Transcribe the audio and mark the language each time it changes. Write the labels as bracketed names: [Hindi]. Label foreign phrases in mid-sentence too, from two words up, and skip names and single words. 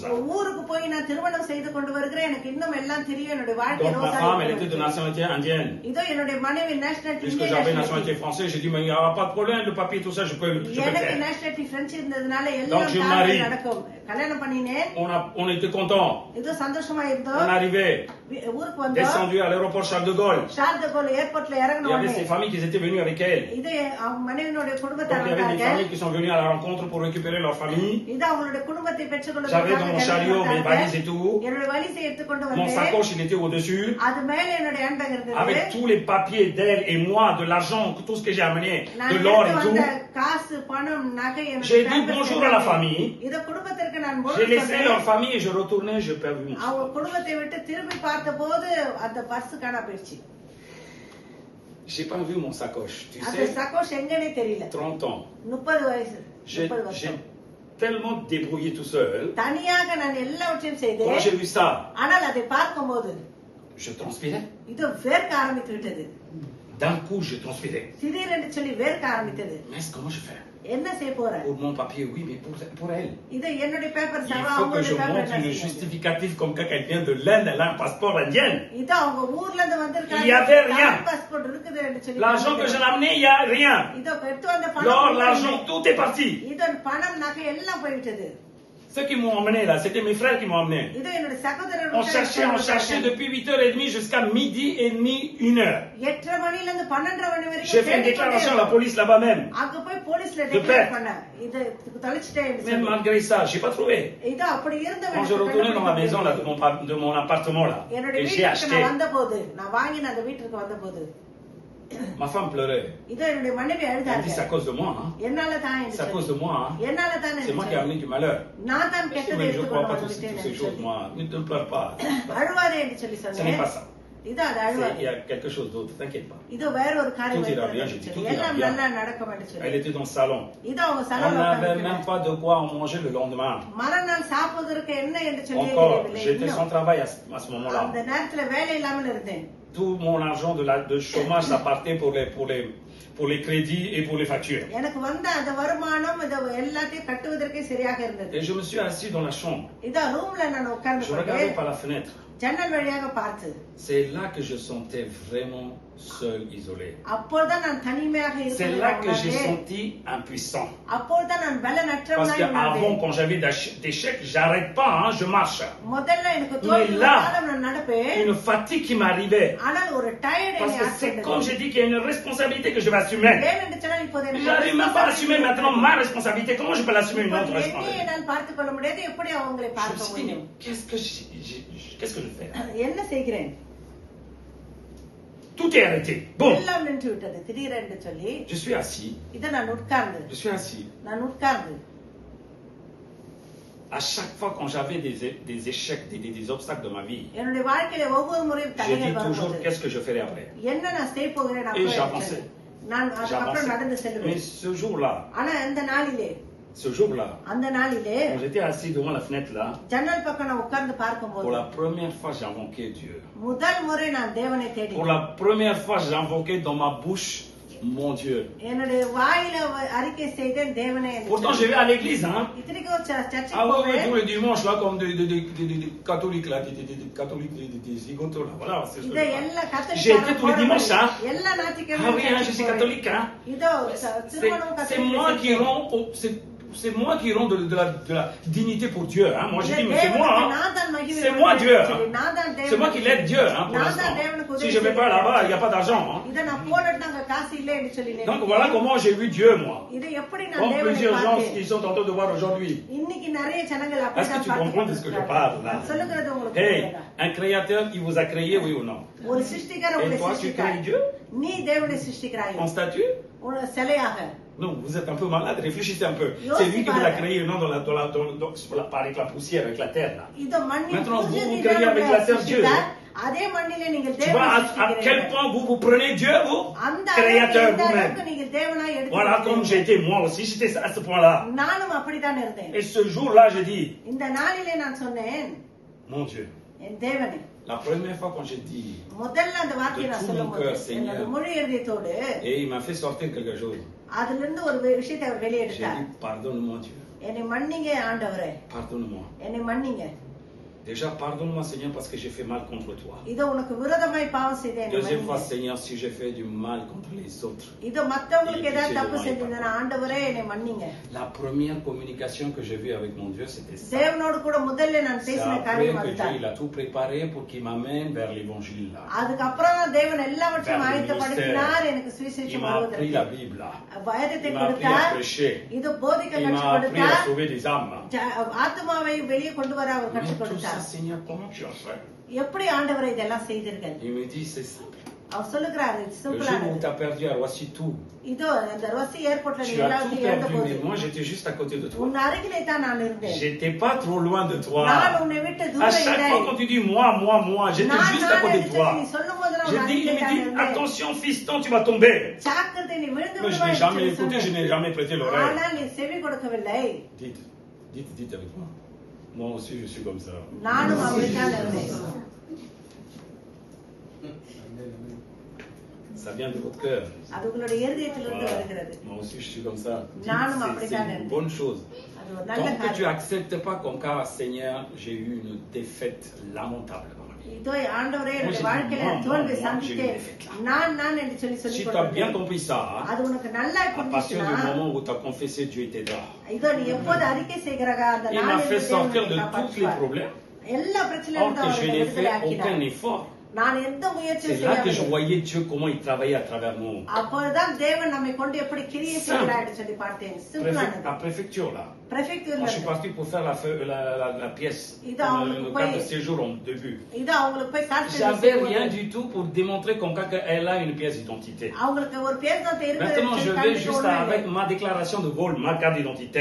[Tamil] ஊருக்கு போய் நான் திருமணம் செய்து கொண்டு வருகிறேன். எனக்கு இன்னும் எல்லாம் தெரியும். என்னுடைய வாழ்க்கை [French] Donc ma [Tamil] ரோசா [French] femme, elle était de [Tamil] இருக்கும். [French] nationalité indienne. [Tamil] இதோ என்னுடைய மனைவி நேஷனாலிட்டி [French] Puisque j'avais nationalité française, j'ai dit, mais il n'y aura pas de problème, le papier, tout ça, je peux le [Tamil] எனக்கு [French] faire. [Tamil] நேஷனாலிட்டி பிரெஞ்சு இருந்ததுனால [French] Donc, [Tamil] எல்லாம் [French] je [Tamil] தானே [French] marie. [Tamil] நடக்கும். கல்யாணம் பண்ணினேன். [French] On était contents. [Tamil] இதோ சந்தோஷமா [French] On [Tamil] இருந்தோம். [French] arrivait, [Tamil] ஊருக்கு வந்தோம். [French] descendu à l'aéroport Charles de Gaulle. [Tamil] ஷார்ஜ் த கோல் ஏர்போர்ட்ல [French] Il y avait [Tamil] இறங்கணும். [French] ces familles qui étaient venues avec elle. [Tamil] இது அவங்க மனைவியோட [French] Donc [Tamil] குடும்பத்தார் [French] il y avait des [Tamil] வந்தார்கள். [French] familles qui sont venues à la rencontre pour récupérer leur famille. [Tamil] இது அவங்களுடைய குடும்பத்தை பெற்றுக்கொண்டு [French] J'avais dans mon chariot mes valises et tout. [Tamil] என்னுடைய வலிசை எடுத்துக்கொண்டு [French] Mon [Tamil] வந்தேன். [French] sacoche, il était au-dessus. [Tamil] அது மேல என்னுடைய ஹேண்ட்பேக் இருந்தது. [French] Avec tous les papiers d'elle et moi, de l'argent, tout ce que j'ai amené, [Tamil] நான் [French] de l'or et [Tamil] எடுத்து [French] tout. [Tamil] வந்த காசு பணம் நகை [French] J'ai dit bonjour à la famille. [Tamil] இத குடும்பத்திற்கு நான் [French] J'ai [Tamil] பொருள் [French] laissé leur [Tamil] சொன்னேன். [French] famille et je retournais, j'ai perdu mon [Tamil] அவங்க [French] sac. [Tamil] குடும்பத்தை விட்டு திரும்பி பார்த்தபோது அந்த பர்ஸ் காணா போயிடுச்சு. [French] J'ai pas vu mon sacoche. Tu [Tamil] அந்த [French] sais, [Tamil] சகோஷ் எங்கனே தெரியல. [French] 30 ans. [Tamil] 30 வயசு. [French] J'ai [Tamil] 30 வருஷம். [French] tellement débrouillé tout seul. [Tamil] தனியாக நான் எல்லாவற்றையும் [French] Quand [Tamil] செய்தேன். [French] j'ai vu ça, [Tamil] ஆனால் அதை பார்க்கும்போது [French] je transpirais. [Tamil] இது வேர்க்க ஆரம்பித்து விட்டது. [French] D'un coup, je transpirais. [Tamil] திடீரென்று சொல்லி வேர்க்க ஆரம்பித்தது. [French] Mais comment je fais? [Tamil] என்ன செய்ய போற? [French] Pour mon papier, oui, mais pour elle. [Tamil] இது என்னுடைய பேப்பர் [French] Il [Tamil] சவா [French] faut que [Tamil] அவங்களுடைய [French] je [Tamil] பேப்பர் [French] montre [Tamil] என்ன [French] le [Tamil] செய்ய? [French] justificatif comme quand elle vient de l'Inde, elle a un passeport indien. [Tamil] இது அவங்க ஊர்ல இருந்து வந்திருக்காங்க. [French] Il y avait rien. [Tamil] பாஸ்போர்ட் இருக்குது என்று சொல்லி. [French] L'argent que j'ai amené, il n'y a rien. [Tamil] இதோ எடுத்து வந்த [French] L'or, [Tamil] பணம் [French] l'argent, tout est parti. [Tamil] இதோ பணம் நகை எல்லாம் போய்விட்டது. [French] Ceux qui m'ont emmené là, c'était mes frères qui m'ont emmené. [Tamil] இதோ என்னுடைய சகோதரர் [French] On cherchait depuis 8h30 jusqu'à midi et demi, 1h. [Tamil] 8:30 மணில இருந்து 12:30 மணி வரைக்கும் [French] J'ai fait une déclaration à la police là-bas même. [Tamil] அங்க போய் போலீஸ்ல [French] De [Tamil] டிக்ளேர் [French] perte. [Tamil] பண்ண. இது தொலைச்சிட்டேன். [French] Même malgré ça, j'ai pas trouvé. [Tamil] இதோ அப்படி இருந்த [French] Quand je retournais dans la maison là, de mon appartement là, [Tamil] என்னுடைய [French] et j'ai [Tamil] வீட்டுக்கு [French] acheté, [Tamil] நான் வந்தபோது நான் வாங்கின அந்த வீட்டுக்கு வந்தபோது [French] ma femme pleurait. [Tamil] இதோ என்னுடைய மனைவி [French] Elle dit c'est à [Tamil] அழுதாங்க. [French] cause de moi. Hein. [Tamil] என்னால தான் [French] C'est à cause de moi. Hein. [Tamil] என்னால தான் [French] C'est moi qui ai amené du malheur. [Tamil] நான் தான் [French] Mais [Tamil] கெட்டதை [French] je ne crois [Tamil] எடுத்துக்கொண்டு [French] pas tous ces [Tamil] வந்துவிட்டேன் [French] choses, moi. Ne te pleure pas. [Tamil] அழுவாதே என்று சொல்லி [French] Ce n'est [Tamil] சொன்னேன். [French] pas ça. [Tamil] இது அது [French] Il [Tamil] அழுவாது. [French] y a quelque chose d'autre, t'inquiète pas. [Tamil] இது வேற ஒரு காரியம் [French] Tout ira bien, [Tamil] இருக்கிறது [French] j'ai dit, [Tamil] என்று [French] tout [Tamil] சொல்லி. [French] ira [Tamil] எல்லாம் [French] bien. [Tamil] நல்லா நடக்கும் என்று சொல்லி. [French] Elle était dans le salon. [Tamil] இது அவங்க [French] On [Tamil] சலோன்ல [French] n'avait même [Tamil] உட்கார்ந்திருக்கிறாங்க. [French] pas de quoi en manger le lendemain. [Tamil] மறுநாள் சாப்பிடுவதற்கு என்ன என்று சொல்லி [French] Encore, [Tamil] தெரியவில்லை. [French] j'étais sans [Tamil] இன்னும் [French] travail à ce moment-là. [Tamil] அந்த நேரத்துல வேலை இல்லாமல் இருந்தேன். [French] Tout mon argent de chômage, ça partait pour les crédits et pour les factures. [Tamil] எனக்கு வந்த அந்த வருமானம் இது எல்லாத்தையும் கட்டுவதற்கே சரியாக இருந்தது. [French] Et je me suis assis dans la chambre. [Tamil] இதோ ரூம்ல நான் உட்கார்ந்து [French] Je regardais par la fenêtre. [Tamil] ஜன்னல் வழியாக பார்த்து [French] C'est là que je sentais vraiment seul, isolé. [Tamil] அப்போதான் நான் தனிமையாக [French] C'est [Tamil] இருக்கிறேன் [French] là que j'ai [Tamil] உணர்ந்தேன். [French] senti impuissant. [Tamil] அப்போதான் நான் [French] Parce [Tamil] பலனற்றவனாய் [French] qu'avant, [Tamil] உணர்ந்தேன். [French] quand j'avais des chèques, j'arrête pas, hein, je marche. [Tamil] முதல்ல எனக்கு [French] Mais [Tamil] தோல்வி [French] là, [Tamil] வந்தாலும் நான் நடப்பேன். [French] une fatigue qui m'arrivait. [Tamil] ஆனால் ஒரு டயர்ட் [French] Parce [Tamil] என்னை [French] que c'est comme [Tamil] ஆட்கொண்டது. [French] j'ai dit qu'il y a une responsabilité que je vais assumer. [Tamil] ஏனென்று சொன்னால் இப்போது [French] Mais [Tamil] எனக்கு [French] j'arrive même pas à assumer maintenant ma responsabilité. Comment je peux l'assumer une autre [Tamil] என்னை [French] responsabilité? [Tamil] என்னால் பார்த்துக் கொள்ள முடியாது. எப்படி அவங்களை [French] Je me [Tamil] பார்க்க [French] suis dit, mais [Tamil] முடியும்? [French] qu'est-ce que je fais? [Tamil] என்ன செய்கிறேன்? [French] Tout est arrêté. Bon, [Tamil] எல்லாம் நின்று விட்டது திடீரென்று சொல்லி [French] je suis assis. [Tamil] இதை நான் உட்கார்ந்து [French] Je suis assis. [Tamil] நான் உட்கார்ந்து [French] À chaque fois quand j'avais des échecs, des obstacles de ma vie, [Tamil] என்னுடைய வாழ்க்கையில ஒவ்வொரு முறையும் [French] j'ai [Tamil] தடைகள் [French] dit toujours [Tamil] வரும்போது [French] qu'est-ce que je ferai après. [Tamil] என்ன நான் செய்ய போகிறேன் [French] Et [Tamil] அப்போ [French] j'avançais. [Tamil] நான் அதுக்கப்புறம் நடந்து [French] Mais [Tamil] செல்வேன். [French] ce jour-là, [Tamil] ஆனா இந்த நாளிலே [French] Ce jour-là, [Tamil] அந்த நாளிலே [French] quand j'étais assis devant la fenêtre là, [Tamil] ஜன்னல் பக்கம் நான் உட்கார்ந்து [French] pour [Tamil] பார்க்கும்போது [French] la première fois, j'ai invoqué Dieu. [Tamil] முதல் முறை நான் தேவனை தேடி [French] Pour la première fois, j'ai invoqué dans ma bouche mon Dieu. [Tamil] என்னுடைய வாயில அறிக்கை செய்தேன் தேவனே என்று [French] Pourtant, je vais à l'église, hein. [Tamil] இத்தனைக்கும் சர்ச்சுக்கு [French] Ah oui, oui, [Tamil] போவேன் [French] tous les dimanches, là, comme des catholiques, là, des catholiques, des zigotos, là, voilà. C'est [Tamil] இத எல்லா [French] J'ai été tous les dimanches, hein. [Tamil] எல்லா [French] Ah oui, hein, je [Tamil] ஞாயிற்றுக்கிழமையும் [French] suis catholique, hein. [Tamil] இதோ திருமணம் [French] C'est moi qui rends, c'est moi qui rends de la dignité pour Dieu, hein. Moi, j'ai dit, mais c'est moi, hein. C'est moi Dieu, hein. C'est moi qui l'aide Dieu, hein, pour l'instant. Si je ne vais pas là-bas, il n'y a pas d'argent, hein. [Tamil] இத நான் போனதுனாங்க காசு இல்ல என்று சொல்லி [French] Donc voilà comment j'ai vu Dieu, moi. [Tamil] இத எப்படி நான் [French] Comme [Tamil] தேவனை [French] plusieurs gens [Tamil] பார்த்தேன் [French] qui sont en train de voir aujourd'hui. [Tamil] இன்னைக்கு நிறைய ஜனங்கள் [French] Est-ce que tu comprends de ce que je parle, là? [Tamil] சொல்லுகிறது உங்களுக்கு [French] Hey, [Tamil] புரியுதா? [French] un créateur, il vous a créé, oui ou non? [Tamil] ஒரு சிருஷ்டிகர் உங்களை [French] Et toi, tu [Tamil] சிருஷ்டிக்கிறார் [French] crées Dieu [Tamil] நீ தேவனை சிருஷ்டிக்கிறாய் [French] en statue? [Tamil] ஒரு சிலையாக [French] Non, vous êtes un peu malade, réfléchissez un peu. Yo, C'est lui c'est qui vous pas a créé, non, avec la poussière, avec la terre, là. [Tamil] இது மண்ணின் [French] Maintenant, vous [Tamil] பூஜ்யத்தை [French] créez [Tamil] தேவன் [French] avec la terre Dieu. [Tamil] சிருஷ்டித்தார். அதே மண்ணிலே நீங்கள் [French] Tu vois [Tamil] தேவனை [French] à quel [Tamil] சிருஷ்டிக்கிறீர்கள். [French] point vous prenez Dieu, vous? [Tamil] அந்த [French] Créateur [Tamil] அளவுக்கு [French] vous-même. [Tamil] நீங்கள் தேவனாய் [French] Voilà comme [Tamil] எடுத்து [French] j'étais moi aussi, j'étais à ce point-là. [Tamil] நானும் அப்படித்தான் இருந்தேன் [French] Et ce jour-là, j'ai dit, [Tamil] இந்த நாளிலே நான் சொன்னேன் [French] mon Dieu, [Tamil] என் தேவனே [French] la première fois quand j'ai dit, [Tamil] முதல்ல அந்த வார்த்தையை [French] De [Tamil] நான் [French] tout mon [Tamil] சொல்லும்போது [French] cœur, Seigneur. [Tamil] என்னோட முழு இருதயத்தோடு [French] et il m'a fait sortir quelque chose. [Tamil] அதுல இருந்து ஒரு விஷயத்தை அவர் [French] J'ai [Tamil] வெளியெடுத்தார் [French] dit, pardonne-moi Dieu, [Tamil] என்னை மன்னிங்க ஆண்டவரே [French] pardonne-moi. [Tamil] என்னை மன்னிங்க [French] Déjà, pardonne-moi Seigneur parce que j'ai fait mal contre toi. [Tamil] இதோ உனக்கு விரோதமாய் பாவம் செய்தேன் என்னை [French] Deuxième fois, [Tamil] மன்னிங்க. [French] Seigneur, si j'ai fait du mal contre les autres. [Tamil] இதோ மத்தவங்களுக்கு ஏதாவது [French] Pitié de [Tamil] தப்பு [French] moi, [Tamil] செஞ்சிருந்தேன் ஆண்டவரே என்னை மன்னிங்க [French] La première communication que j'ai vue avec mon Dieu, c'était ça. [Tamil] தேவனோடு கூட முதல்ல நான் [French] C'est [Tamil] பேசின [French] après [Tamil] காரியம் [French] que Dieu [Tamil] அதுதான் [French] il a tout préparé pour qu'il m'amène vers l'évangile là. [Tamil] அதுக்கப்புறம் தான் தேவன் எல்லாவற்றையும் [French] Vers le [Tamil] ஆயத்தப்படுத்தினார் எனக்கு [French] Il [Tamil] சுவிசேஷம் [French] m'a appris la [Tamil] வருவதற்கு [French] Bible là. [Tamil] வேதத்தை [French] Il m'a appris à [Tamil] கொடுத்தார் [French] prêcher. [Tamil] இது போதிக்க [French] Il [Tamil] கற்றுக் [French] m'a appris à [Tamil] கொடுத்தார் [French] sauver des âmes. [Tamil] ஆத்மாவை வெளியே கொண்டு வர அவர் [French] Mais [Tamil] கற்றுக் [French] tout ça, [Tamil] கொடுத்தார் [French] Seigneur, comment tu as fait? [Tamil] எப்படி ஆண்டவரை இதெல்லாம் செய்தீர்கள் [French] Il me dit, c'est simple. [Tamil] அவர் சொல்லுகிறாரு [French] Le jour où [Tamil] சிம்பிளானது [French] tu as perdu à Roissy tout, [Tamil] இதோ அந்த ரொசி ஏர்போர்ட்ல [French] tu [Tamil] நீ [French] as tout [Tamil] எல்லாத்தையும் இழந்த [French] perdu, [Tamil] போது [French] mais moi j'étais juste à côté de toi. [Tamil] உன் அருகிலே தான் நான் இருந்தேன் [French] J'étais pas trop loin de toi. [Tamil] நான் உன்னை விட்டு [French] À [Tamil] தூரம் [French] chaque [Tamil] இல்லை [French] fois quand tu dis moi, j'étais [Tamil] நான் [French] juste à [Tamil] நான் [French] côté de [Tamil] என்று [French] toi. [Tamil] நீ சொல்லும் போது நான் [French] J'ai [Tamil] உன் [French] dit, il [Tamil] அருகிலே [French] me [Tamil] தான் [French] dit, [Tamil] இருந்தேன் [French] attention fiston, tu vas tomber. [Tamil] ஜாக்கிரதை நீ விழுந்து [French] Mais je n'ai [Tamil] விடுவாய் [French] jamais [Tamil] என்று [French] écouté, je [Tamil] சொன்னார். [French] n'ai jamais prêté l'oreille. [Tamil] ஆனால் நீ செவி கொடுக்கவில்லை [French] Dites avec moi. Moi aussi je suis comme ça. [Tamil] நானும் அப்படித்தான் இருந்தேன் [French] Ça vient de votre cœur. [Tamil] அது உங்களுடைய இருதயத்திலிருந்து [French] Voilà. [Tamil] வருகிறது [French] Moi aussi je suis comme ça. Dites, [Tamil] நானும் [French] c'est [Tamil] அப்படித்தான் [French] une [Tamil] இருந்தேன். [French] bonne chose. [Tamil] அது ஒரு நல்ல [French] Tant que tu [Tamil] காரியம் [French] n'acceptes pas comme cas, Seigneur, j'ai eu une défaite lamentable dans ma vie. [Tamil] இதோ ஆண்டவரே என்னுடைய [French] Moi, j'ai [Tamil] வாழ்க்கையில [French] dit, [Tamil] நான் தோல்வி [French] moi, [Tamil] சந்தித்தேன் [French] j'ai fait là. [Tamil] நான் என்று சொல்லி [French] Si [Tamil] சொல்லி [French] tu as bien [Tamil] கொண்டிருந்தேன். [French] compris ça, [Tamil] அது உனக்கு நல்லா [French] à partir du [Tamil] புரிஞ்சுச்சுன்னா [French] moment où tu as confessé, Dieu était là. [Tamil] இதோ நீ எப்போது அறிக்கை செய்கிறாக அந்த [French] Il m'a [Tamil] நாளில் [French] fait sortir de [Tamil] தேவன் [French] tous les [Tamil] காப்பாற்றுவார். [French] problèmes, [Tamil] எல்லா [French] or [Tamil] பிரச்சனையிலிருந்து [French] que je [Tamil] அவர் [French] n'ai [Tamil] விடுதலை [French] fait aucun [Tamil] ஆக்கினார் [French] effort. [Tamil] நான் எந்த முயற்சியும் [French] C'est là que je [Tamil] செய்யவில்லை [French] voyais Dieu comment il travaillait à travers nous. [Tamil] அப்போதுதான் தேவன் நம்மை கொண்டு எப்படி கிரியை செய்கிறார் என்று சொல்லி பார்த்தேன் சிம்பிளானது [French] À préfecture là. [Tamil] பிரefecture [French] Moi, je suis parti pour faire la pièce, Il a le cadre de séjour en début. [Tamil] இது அவங்களுக்கு போய் காசு [French] J'avais rien du tout pour démontrer qu'elle a une pièce d'identité. [Tamil] அவங்களுக்கு ஒரு பேர் தான் [French] Maintenant, je vais juste [Tamil] இருக்கு [French] avec ma déclaration de vol, ma carte d'identité.